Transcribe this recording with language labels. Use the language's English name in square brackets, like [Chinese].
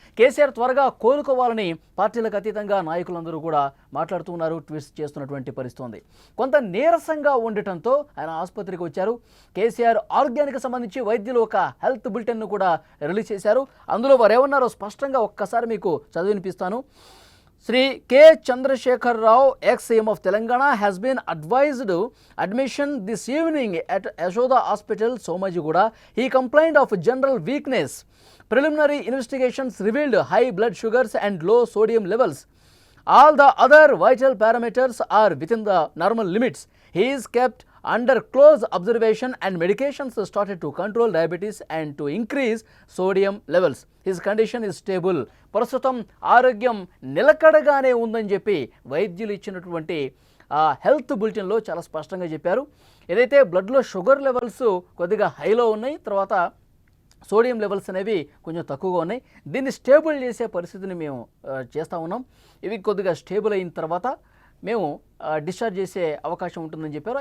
[Telugu] కేసీఆర్ త్వరగా కోలుకోవాలని పార్టీలకు అతీతంగా నాయకులందరూ కూడా మాట్లాడుతున్నారు, ట్వీట్స్ చేస్తున్నటువంటి పరిస్థితి. కొంత నీరసంగా ఉండటంతో ఆయన ఆసుపత్రికి వచ్చారు. కేసీఆర్ ఆరోగ్యానికి సంబంధించి వైద్యులు ఒక హెల్త్ బులెటిన్ను కూడా రిలీజ్ చేశారు. అందులో వారు ఏమన్నారో స్పష్టంగా ఒక్కసారి మీకు చదివినిపిస్తాను. [English] Sri K. Chandrasekhar Rao, ex-CM of Telangana, has been advised admission this evening at Yashoda Hospital, Somajigoda. He complained of general weakness. Preliminary investigations revealed high blood sugars and low sodium levels. All the other vital parameters are within the normal limits. He is kept under close observation and medications started to control diabetes and to increase sodium levels. His condition is stable. [Telugu] ప్రస్తుతం ఆరోగ్యం నిలకడగానే ఉందని చెప్పి వైద్యులు ఇచ్చినటువంటి health బులెటిన్లో చాలా స్పష్టంగా చెప్పారు. ఏదైతే బ్లడ్లో షుగర్ లెవెల్స్ కొద్దిగా హైలో ఉన్నాయి, తర్వాత సోడియం లెవెల్స్ అనేవి కొంచెం తక్కువగా ఉన్నాయి. దీన్ని స్టేబుల్ చేసే పరిస్థితిని మేము చేస్తూ ఉన్నాం. ఇవి కొద్దిగా స్టేబుల్ అయిన తర్వాత మేము డిశ్చార్జ్ చేసే అవకాశం ఉంటుందని చెప్పారు.